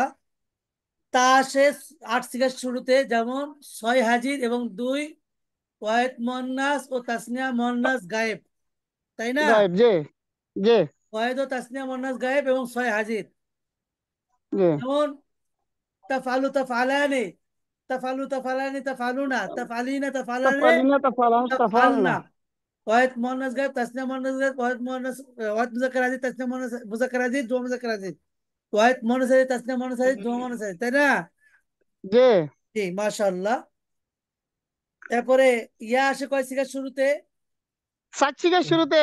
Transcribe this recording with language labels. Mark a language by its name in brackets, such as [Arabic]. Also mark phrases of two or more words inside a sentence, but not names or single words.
[Bangla] তা আসে 8 সিগার শুরুতে, যেমন 6 হাজির এবং 2 [Arabic] واحد مؤنث [Bangla] ও [Arabic] تثنية مؤنث غائب, [Bangla] তাই না? গায়েব জি জি ওয়াহিদ ও [Arabic] تثنية مؤنث غائب [Bangla] এবং 6 হাজির। জি [Arabic] যেমন تفعلُ تفعلانِ تفعلُ تفعلانِ تفعلونَ تفعلينَ تفعلانِ, تفعلين تفعلان তাফআলনা। তাফালনা। واحد مؤنث غائب تثنية مؤنث غائب واحد مؤنث واحد مذكر حاضر تثنية مؤنث مذكر حاضر جمع مذكر حاضر واحد مؤنث حاضر تثنية مؤنث حاضر جمع مؤنث حاضر, [Bangla] তাই না? জি জি মাশাআল্লাহ। এরপরে ইয়া আসে কয় সিগার শুরুতে? সাত সিগার শুরুতে